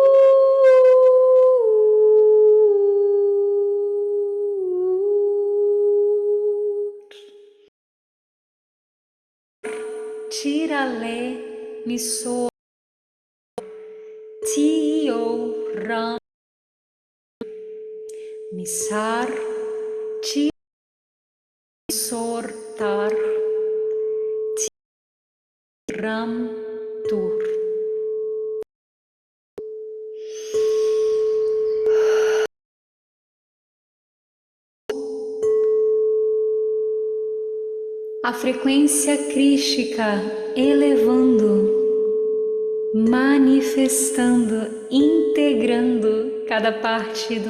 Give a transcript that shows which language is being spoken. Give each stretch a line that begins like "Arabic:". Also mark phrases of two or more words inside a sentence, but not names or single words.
Portuguese: tirale mi so ti oram mi sar ti sortar ti ram tur. A frequência crística elevando, manifestando, integrando cada parte